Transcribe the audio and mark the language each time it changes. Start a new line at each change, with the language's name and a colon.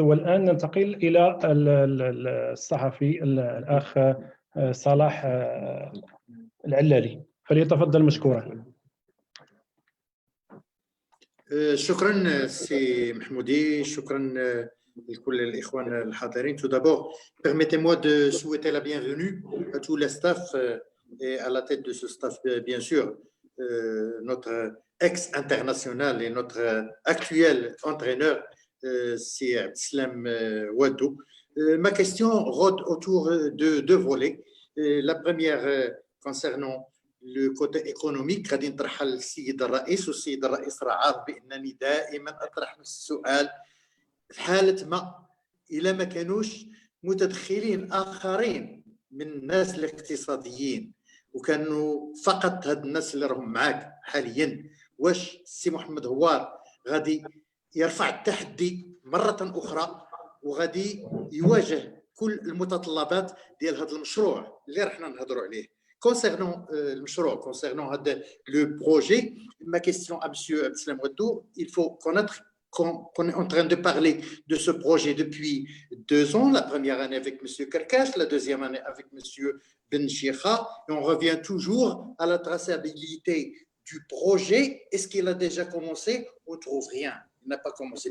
Arabic: والآن ننتقل إلى الصحفي الأخ صلاح العلالي، فليتفضل مشكورا. شكرا سي محمودي، شكرا لكل الإخوان الحاضرين.
French: Tout d'abord, permettez-moi de souhaiter la bienvenue à tout le staff et à la tête de ce staff, bien sûr, notre ex-international et notre actuel entraîneur, c'est Abdeslam Ouaddou. Ma question rôde autour de deux volets. La première concernant le côté économique.
Arabic: غادي نطرحها للسيد الرئيس، والسيد الرئيس راه عارف بأنني دائما أطرح نفس السؤال في حالة ما إلا ما كانوش متدخلين آخرين من الناس الاقتصاديين وكانوا فقط هاد الناس اللي راهم معاك حاليا، واش السي محمد هوار غادي يرفع التحدي مرة أخرى وغادي يواجه كل المتطلبات ديال هذا المشروع اللي رحنا نهضروا عليه؟
French: Concernant le mashroua, concernant le projet, ma question à M. Abdeslam Ouaddou, il faut connaître qu'on est en train de parler de ce projet depuis 2 ans, la première année avec M. Karkash, la deuxième année avec M. Ben Chikha, et on revient toujours à la traçabilité du projet. Est-ce qu'il a déjà commencé? On ne trouve rien, il n'a pas commencé.